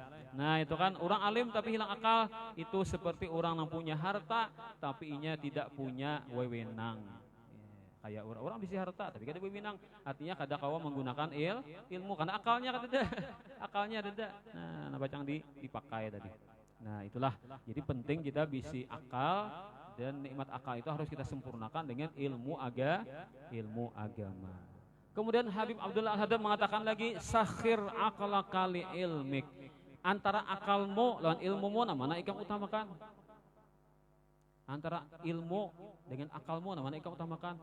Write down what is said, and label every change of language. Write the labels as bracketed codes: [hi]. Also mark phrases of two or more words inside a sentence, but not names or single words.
[id] Nah, itu kan orang alim tapi hilang akal. Itu seperti orang yang punya harta tapi inya tidak punya wewenang. [bjn] Kayak orang bisa harta tapi kada wewenang. Artinya kada kawa menggunakan ilmu karena akalnya kada. [id] Akalnya ada. Nah, bacang dipakai tadi. Nah, itulah. Jadi penting kita bisi akal dan nikmat akal itu harus kita sempurnakan dengan ilmu agama. Kemudian Habib Abdullah Al-Haddad mengatakan lagi [ar] سخر عقلك لعلمك. [bjn] Antara akalmu lawan ilmumu mana ikam utamakan? Antara ilmu dengan akalmu mana ikam utamakan?